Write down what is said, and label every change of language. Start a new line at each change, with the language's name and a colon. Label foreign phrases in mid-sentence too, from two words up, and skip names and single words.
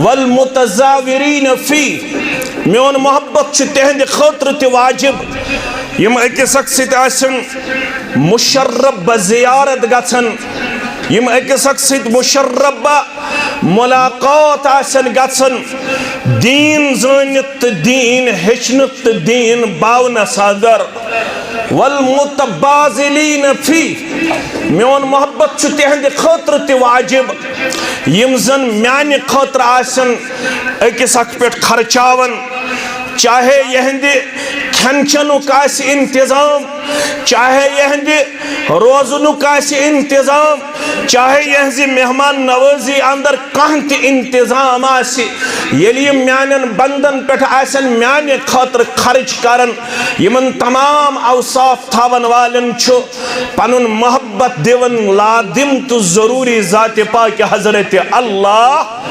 Arabic: والمتزاورين فيه,
Kashmiri: म्योन मोहब्बत छु तेहंद खतर ते वाजिब, यम अकिस अक सत आसन मुशर्रब ज़ियारत गसन, यम अकिस अक सत मुशर्रब मुलाकात आसन गसन, दीन जानत दीन हेचनत दीन बावन सादर।
Arabic: والمتباذلين فيه,
Kashmiri: म्योन मोहब्बत छु तेहंद खतर ते वाजिब, यम जन म्यान खतर आसन अकिस अक पेट खर्चावन, चाहे यहंद खन चनुक आसि इंतजाम, चाहे यहंद रोजनुक आसि इंतजाम, चाहे यहंज मेहमान नवाजी अंदर कह त इंतजाम आसि, येलि यम म्यानन बंदन पेठ आसन म्यान खतर खर्च करन, यमन तमाम अवसाफ थावन वालन छु पनुन मोहब्बत दिवन लादिम तो जरूरी जात पाक हजरत अल्लाह।